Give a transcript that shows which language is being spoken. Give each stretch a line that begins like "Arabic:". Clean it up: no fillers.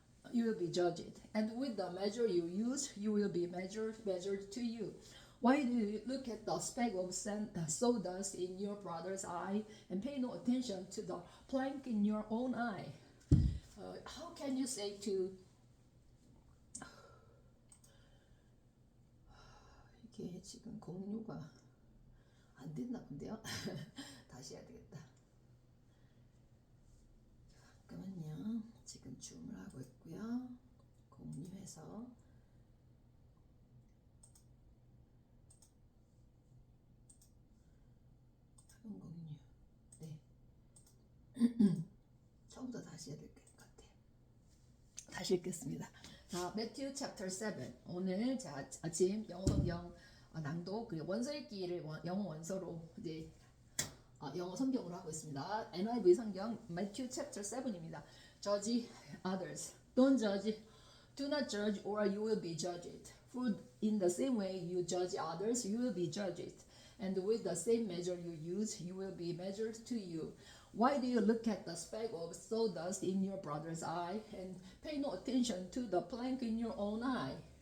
English: You will be judged, and with the measure you use, you will be measured to you. Why do you look at the speck of sawdust in your brother's eye and pay no attention to the plank in your own eye? How can you say to
Korean: 이게 지금 공유가 안 됐나 본데요? 다시 해야 되겠다. 잠깐만요. 지금 줌을 하고 있고요. 공유해서 화면 공유. 네. 처음부터 다시 해야 될 것 같아요. 다시 읽겠습니다. 자, Matthew chapter 7. 오늘 제가 아침 영어 성경 낭독 그리고 원서 읽기를 영어 원서로 이제 영어 성경으로 하고 있습니다.
English: NIV 성경 Matthew chapter 7입니다. Judge others. Don't judge. Do not judge, or you will be judged. For in the same way you judge others, you will be judged. And with the same measure you use, you will be measured to you. Why do you look at the speck of sawdust in your brother's eye and pay no attention to the plank in your own eye?